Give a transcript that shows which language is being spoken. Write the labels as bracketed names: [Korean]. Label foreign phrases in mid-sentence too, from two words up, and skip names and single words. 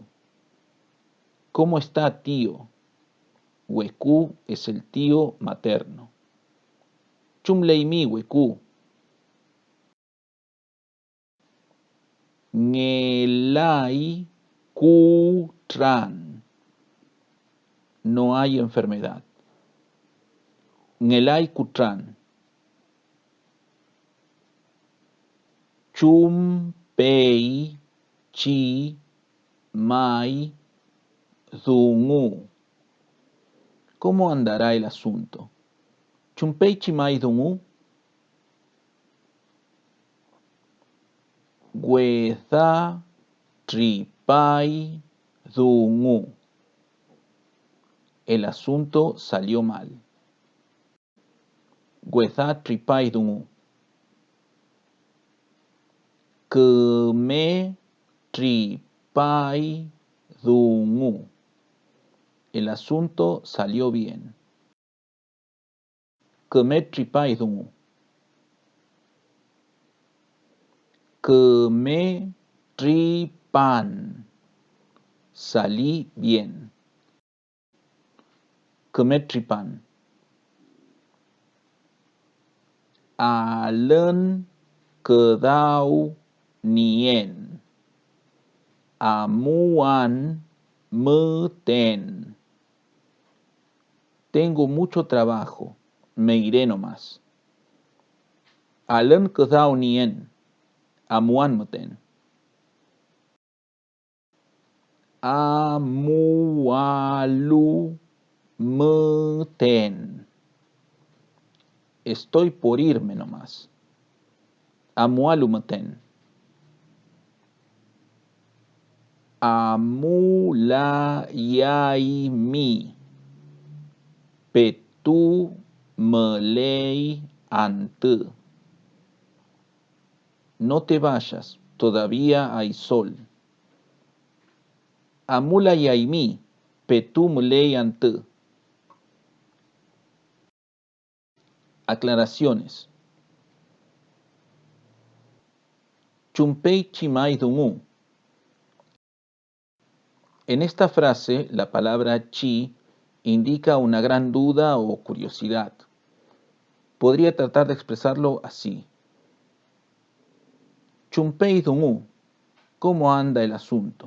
[Spanish] ¿Cómo está, tío? Huecu es el tío materno. [Mapuche] Chum lei mi huecu. Ngelai kutran. [Spanish] No hay enfermedad. [Mapuche] Ngelai kutran. Chum pei chi mai dungu. [Spanish] ¿Cómo andará el asunto? [Mapuche] Chum pei chi mai dungu. Gueza tripai dungu. [Spanish] El asunto salió mal. [Mapuche] Gueza tripai dungu. Keme tripai dungu. [Spanish] El asunto salió bien. [Mapuche] Keme tripai dungu. Keme tripan. [Spanish] Salí bien. [Mapuche] Keme tripan. Alen kedau nien. Amuan meten. [Spanish] Tengo mucho trabajo. Me iré nomás. [Mapuche] Alen kedau nien. Amuan meten. Amualu meten. [Spanish] Estoy por irme nomás. [Mapuche] Amualu meten. Amulayai mi. Petu melei ante. [Spanish] No te vayas, todavía hay sol. [Mapuche] Amulayai mi. Petu melei ante. [Spanish] Aclaraciones. [Mapuche] Chumpei chimai dungu. [Spanish] En esta frase, la palabra chi indica una gran duda o curiosidad. Podría tratar de expresarlo así. [Mapuche] Chumpei dungu. [Spanish] ¿Cómo anda el asunto?